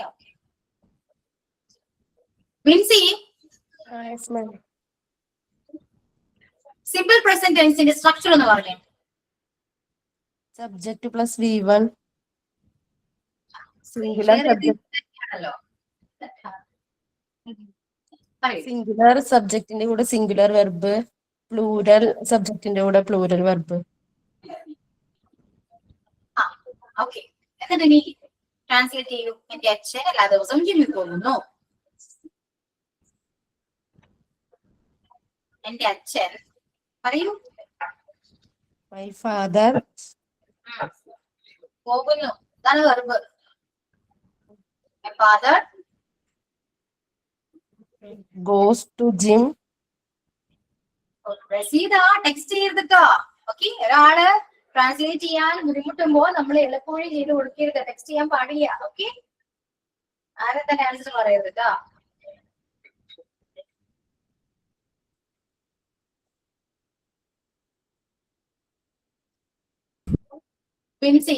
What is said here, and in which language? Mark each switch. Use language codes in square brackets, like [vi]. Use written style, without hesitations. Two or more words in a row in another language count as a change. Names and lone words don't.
[ml] ഓക്കെ ബെൻസി, [en] Yes, ma'am. simple present tenseന്റെ structure [ml] എന്ന് പറഞ്ഞേ. [en] Subject plus V1. Singular subject. [ml] ആണല്ലോ. [en] Singular subjectന്റെ കൂടെ singular verb. Plural subjectന്റെ കൂടെ plural verb. [ml] ഓക്കെ, എന്നിട്ട് നീ ട്രാൻസ്ലേറ്റ് ചെയ്യൂ. എന്റെ അച്ഛൻ എല്ലാ ദിവസവും ജിമ്മിൽ പോകുന്നു. എന്റെ അച്ഛൻ പറയൂ. [en] My father [ml] പോകുന്നു, അതാണ് വെർബ്. ഫാദർ [en] goes to gym. [ml] റസീദാ ടെക്സ്റ്റ് ചെയ്തിട്ടോ. ഓക്കെ, ഒരാള് ട്രാൻസ്ലേറ്റ് ചെയ്യാൻ ബുദ്ധിമുട്ടുമ്പോ നമ്മൾ എളുപ്പവഴി ചെയ്ത് കൊടുക്കരുത്, ടെക്സ്റ്റ് ചെയ്യാൻ പാടില്ല. ഓക്കെ, ആരും തന്നെ ആൻസർ പറയരുത് കേട്ടോ. ബിൻസി,